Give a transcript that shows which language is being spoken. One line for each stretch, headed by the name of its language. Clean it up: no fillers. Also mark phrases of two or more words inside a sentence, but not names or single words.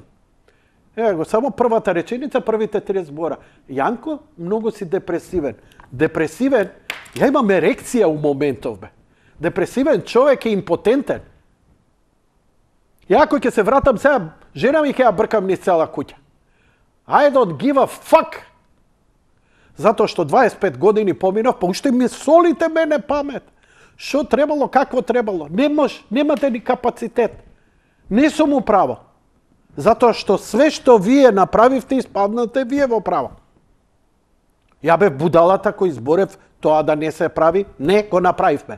Macedonian: Го, само првата реченица, првите 3 збора. Јанко, многу си депресивен. Депресивен? Ја имам ерекција у моментов, бе. Депресивен човек е импотентен. Ја кој ќе се вратам сега, жена ми ќе ја бркам низ цела куќа.
English: I don't give a fuck.
Macedonian: Затоа што 25 години поминав, па уште ми солите мене памет. Што требало, какво требало? Немате ни капацитет. Не сум у право. Затоа што све што вие направивте, испаднате вие во право. Ја бев будалата кој изборев тоа да не се прави, не го направивме.